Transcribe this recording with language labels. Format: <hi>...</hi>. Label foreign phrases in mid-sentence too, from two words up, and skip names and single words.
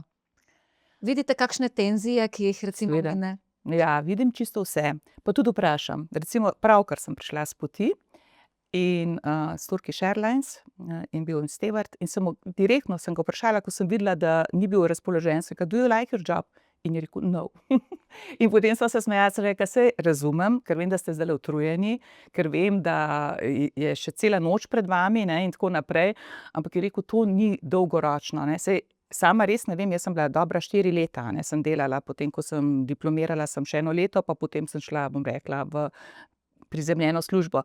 <sl>Vidite kakšne tenzije, ki jih recimo vi ne? Ja, vidim čisto vse. Pa tudi vprašam. Recimo pravkar sem prišla s poti in s Turkish Airlines in bil stevard in direktno sem ga vprašala, ko sem videla, da ni bil razpoložen, sem rekla:</sl> <en>"Do you like your job?"</en> <sl>In je rekel: "No." In potem sva se smejala, sem rekla: "Saj razumem, ker vem, da ste zdajle utrujeni, ker vem, da je še cela noč pred vami, ne, in tako naprej." Ampak je rekel: "To ni dolgoročno, ne." Saj sama res ne vem, jaz sem bila dobra 4 leta, ne, sem delala, potem ko sem diplomirala, sem še 1 leto, pa potem sem šla, bom rekla, v prizemljeno službo.</sl>